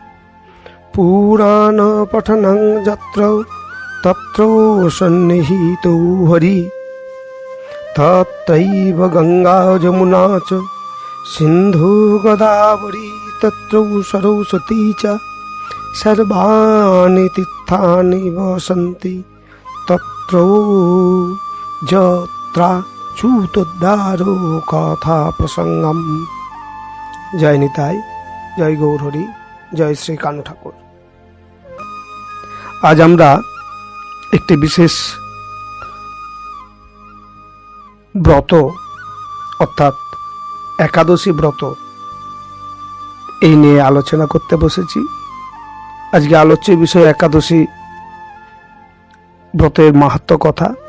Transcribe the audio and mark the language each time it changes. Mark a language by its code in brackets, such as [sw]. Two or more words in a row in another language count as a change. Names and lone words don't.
[sa] पुराणपठनं यत्र तत्र सन्निहितो हरि तत्रैव गंगा जमुना च सिंधु गोदावरी तत्र सरस्वती च सर्वाणि तीर्थानि वसन्ति तत्र यत्राच्युतोद्धारो कथा प्रसंगम। [bn] জয় নিতাই, জয় গৌর হরি, জয় শ্রী কানু ঠাকুর। आज আমরা একটি বিশেষ ব্রত অর্থাৎ একাদশী ব্রত এই নিয়ে আলোচনা করতে বসেছি। আজকে আলোচ্য বিষয় একাদশী ব্রতের মাহাত্ম্য কথা।